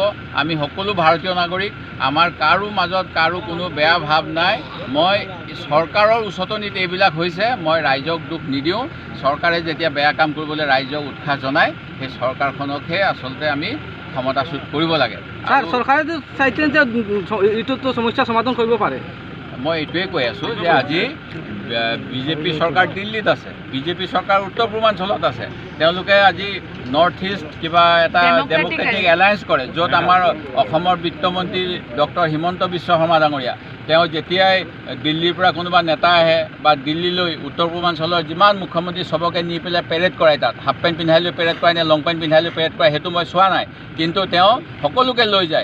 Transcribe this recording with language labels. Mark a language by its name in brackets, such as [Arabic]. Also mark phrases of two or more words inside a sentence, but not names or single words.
[Assamese] আমি সকলো ভাৰতীয় নাগৰিক, আমাৰ কাৰো মাজত কাৰো কোনো বেয়া ভাৱ নাই। মই চৰকাৰৰ উচতনিত এইবিলাক হৈছে, মই ৰাইজক দুখ নিদিওঁ। চৰকাৰে যেতিয়া বেয়া কাম কৰিবলৈ ৰাইজক উৎসাহ জনায় সেই চৰকাৰখনকহে আচলতে আমি ক্ষমতাচ্যুত কৰিব লাগে। স্যার সরকারে তো চাইছেন যে এইটো তো সমস্যা সমাধান কৰিব পাৰে। মই এইটোৱে কৈ আছোঁ যে আজি বিজেপি চৰকাৰ দিল্লীত আছে, বিজেপি চৰকাৰ উত্তৰ পূৰ্বাঞ্চলত আছে। তেওঁলোকে আজি [English] north east [Assamese] কিবা এটা [English] democratic alliance [Assamese] কৰে, য'ত আমাৰ অসমৰ বিত্তমন্ত্ৰী ডক্টৰ হিমন্ত বিশ্ব শৰ্মা ডাঙৰীয়া তেওঁ যেতিয়াই দিল্লীৰ পৰা কোনোবা নেতা আহে বা দিল্লীলৈ উত্তৰ পূৰ্বাঞ্চলৰ যিমান মুখ্যমন্ত্ৰী চবকে নি পেলাই পেৰেড কৰায়, তাত [English] half pant [Assamese] পিন্ধাই লৈ পেৰেড কৰায় নে [English] long pant [Assamese] পিন্ধাই লৈ পেৰেড কৰায় সেইটো মই চোৱা নাই, কিন্তু তেওঁ সকলোকে লৈ যায়।